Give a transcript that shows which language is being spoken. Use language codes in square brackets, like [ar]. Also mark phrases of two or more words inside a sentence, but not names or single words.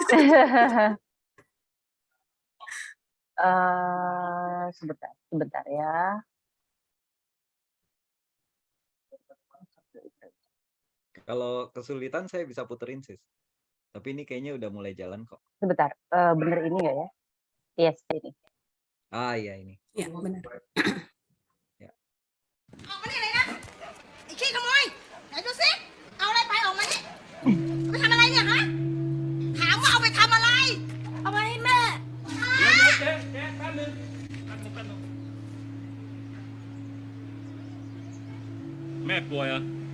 [id] Sebentar ya. Kalau kesulitan saya bisa puterin, Sis. Tapi ini kayaknya udah mulai jalan kok. Sebentar, bener ini nggak ya? Yes, ini. Ah, iya ini. Ya, benar. [th] ออกมานี่เลยนะไอ้ขี้ขโมยไหนดูสิเอาอะไรไปออกมานี่เอาไปทำอะไรเนี่ยฮะถามว่าเอาไปทำอะไร เอาไปให้แม่ แม่ป่วยเหรอ